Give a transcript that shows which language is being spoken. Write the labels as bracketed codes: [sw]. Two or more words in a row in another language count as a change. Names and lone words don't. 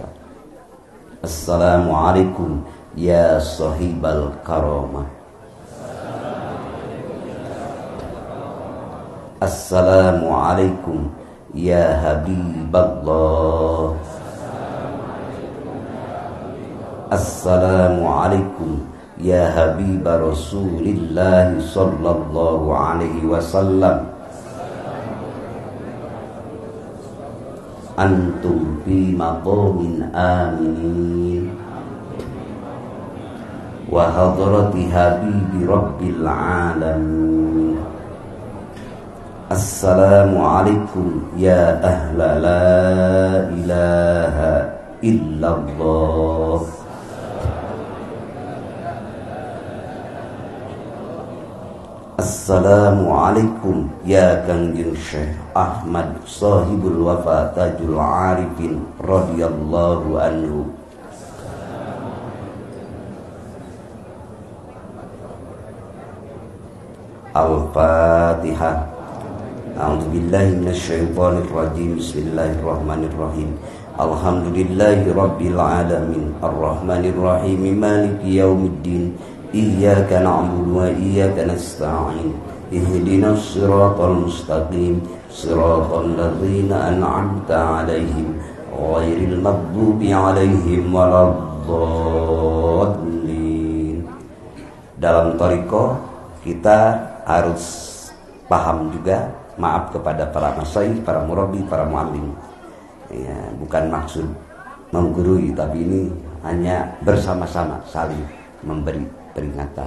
[ar] السلام عليكم يا صاحب الكرامة. السلام عليكم يا حبيب الله. السلام عليكم يا حبيب رسول الله صلى الله عليه وسلم. أنتم في مقام أمين وحضرة حبيب رب العالمين. السلام عليكم يا أهل لا إله إلا الله. السلام عليكم يا Kangjeng Syekh Ahmad Sahibul Wafa Tajul Arifin رضي الله عنه. Al-Fatihah. أعوذ بالله من الشيطان الرجيم. بسم الله الرحمن الرحيم الحمد لله رب العالمين. الرحمن الرحيم مالك يوم الدين. إياك نعبد وإياك نستعين. اهدنا الصراط المستقيم صراط الذين أنعمت عليهم غير المغضوب عليهم ولا الضالين. [id] Dalam thariqah kita harus paham juga, maaf kepada para masyayikh, para murabbi, para muallim. Ya, bukan maksud menggurui, tapi ini hanya bersama-sama saling memberi peringatan.